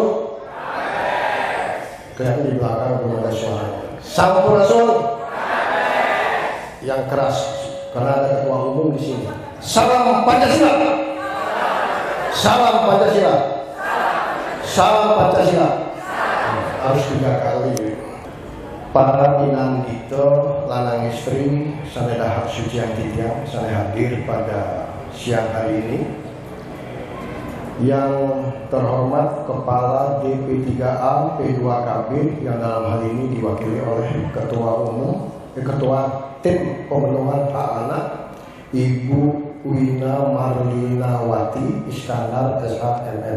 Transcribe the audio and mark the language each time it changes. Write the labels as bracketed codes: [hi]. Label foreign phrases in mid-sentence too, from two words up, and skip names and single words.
[id] Kelihatan di belakang belum ada suara. Sampurasun. Yang keras karena ada ketua umum di sini. Salam Pancasila. Salam Pancasila. Salam Pancasila. Harus 3 kali. Para pinandito [ban] lanang istri [id] saneda hak suci yang tiga sana hadir pada siang hari ini. Yang terhormat Kepala DP3A P2KB yang dalam hal ini diwakili oleh Ketua Umum, Ketua Tim Pemenuhan Hak Anak Ibu Wina Marlinawati Iskandar SHMM.